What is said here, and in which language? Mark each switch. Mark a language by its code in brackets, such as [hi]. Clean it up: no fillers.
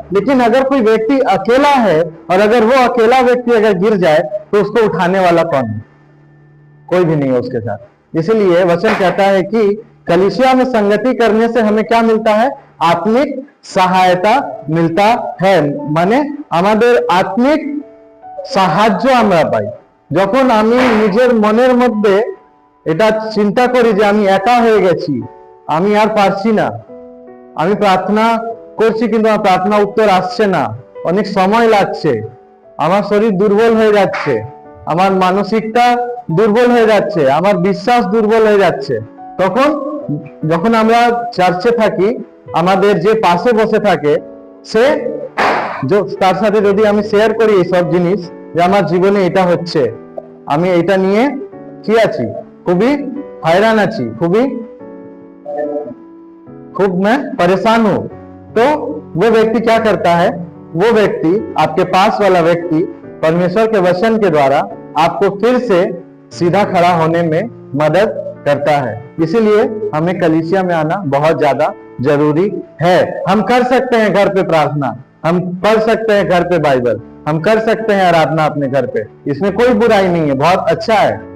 [hi] लेकिन अगर कोई व्यक्ति अकेला है और अगर वो अकेला व्यक्ति अगर गिर जाए तो उसको उठाने वाला कौन है? कोई भी नहीं है उसके साथ। इसलिए वचन कहता है कि कलीसिया में संगति करने से हमें क्या मिलता है? आत्मिक सहायता मिलता है। [bn] माने आमादेर आत्मिक साहाज्य আমরা পাই। যখন আমি নিজের মনের মধ্যে এটা চিন্তা করি যে আমি একা হয়ে গেছি, আমি আর পারছি না, আমি প্রার্থনা করছি কিন্তু আমার প্রার্থনা উত্তর আসছে না, অনেক সময় লাগছে, আমার শরীর দুর্বল হয়ে যাচ্ছে, আমার মানসিকতা দুর্বল হয়ে যাচ্ছে, আমার বিশ্বাস দুর্বল হয়ে যাচ্ছে, তখন যখন আমরা চার্চে থাকি আমাদের যে পাশে বসে থাকে সে তার সাথে যদি আমি শেয়ার করি এই সব জিনিস যে আমার জীবনে এটা হচ্ছে, আমি এটা নিয়ে কি আছি, খুবই हैरान আছি, [hi] खूब मैं परेशान हूं, तो वो व्यक्ति क्या करता है? वो व्यक्ति, आपके पास वाला व्यक्ति परमेश्वर के वचन के द्वारा आपको फिर से सीधा खड़ा होने में मदद करता है। इसीलिए हमें कलीसिया में आना बहुत ज्यादा जरूरी है। हम कर सकते हैं घर पे प्रार्थना, हम पढ़ सकते हैं घर पे बाइबल, हम कर सकते हैं आराधना अपने घर पे, इसमें कोई बुराई नहीं है, बहुत अच्छा है।